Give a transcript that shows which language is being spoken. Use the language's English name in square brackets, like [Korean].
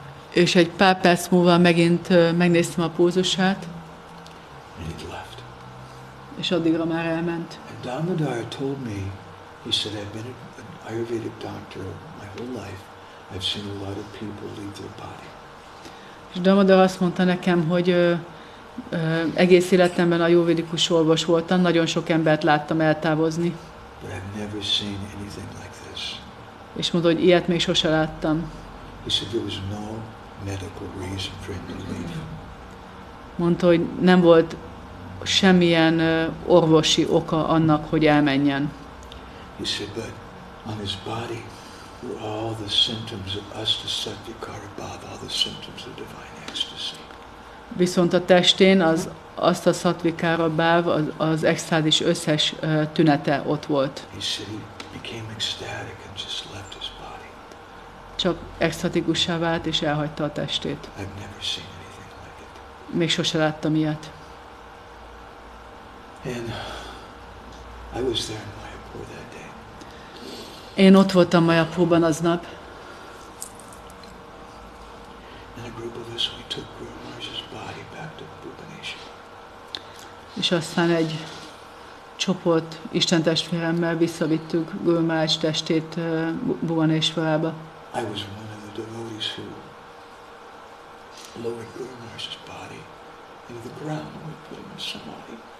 [Hungarian] És egy pár perc múlva megint megnéztem a pulzusát, és addigra már elment. [English] Damodar told me, he said, I've been an Ayurvedic doctor my whole life. I've seen a lot of people leave their body. [Hungarian] És Damodar azt mondta nekem, hogy egész életemben ajurvédikus orvos voltam, nagyon sok embert láttam eltávozni. [English] But I've never seen anything like this. [Hungarian] És mondta, hogy ilyet még sose láttam. [English] He said there was no medical reason for him to leave. [Hungarian] Mondta, hogy nem volt semmilyen orvosi oka annak, hogy elmenjen. [English] He said, but on his body were all the symptoms of Ashtasatvikara Bhava, all the symptoms of divine ecstasy. [Hungarian] Viszont a testén azt a szatvikára báv, az extázis összes tünete ott volt. [English] He said he became ecstatic and just left his body. [Hungarian] Csak extatikussá vált és elhagyta a testét. [English] I've never seen anything like it. [Hungarian] Még sose láttam ilyet. [English] And I was there in Mayapur that day. [Hungarian] Én ott voltam Mayapurban aznap. [English] And a group of us, we took Gour Maharaj's body back to Bhubaneswar. [Hungarian] És aztán egy csoport istentestvéremmel visszavittük Gour Maharaj testét Bhubaneswarába. [English] I was one of the devotees who lowered Gour Maharaj's body into the ground and we put him in samadhi.